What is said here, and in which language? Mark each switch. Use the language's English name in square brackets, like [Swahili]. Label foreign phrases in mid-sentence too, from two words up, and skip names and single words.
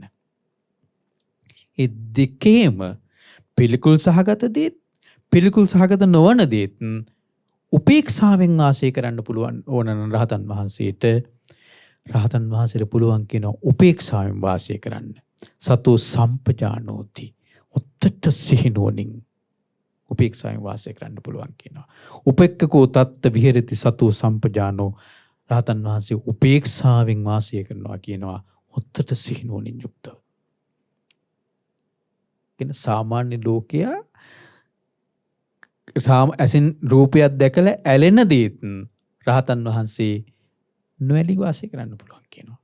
[Sinhala] ඒ දෙකේම පිළිකුල් සහගත දේත් පිළිකුල් සහගත නොවන දේත් උපේක්ෂාවෙන් වාසය කරන්න පුළුවන් ඕන නම් රහතන් වහන්සේට පුළුවන් කියනවා උපේක්ෂාවෙන් වාසය කරන්න. [Pali] සතෝ සම්පජානෝති [Sinhala] උත්තට සිහිනුවණින් උපේක්ෂාවෙන් වාසය කරන්න පුළුවන් කියනවා. [Pali] උපෙක්ඛකෝ තත්ත විහෙරති සතෝ සම්පජානෝ. [Sinhala] රහතන් වහන්සේ උපේක්ෂාවෙන් වාසය කරනවා කියනවා උත්තට සිහිනුවණින් යුක්තව. කියන සාමාන්‍ය ලෝකයා ඇසින් රූපයක් දැකලා ඇලෙන දේත් රහතන් වහන්සේ නොඇලී වාසය කරන්න පුළුවන් කියනවා.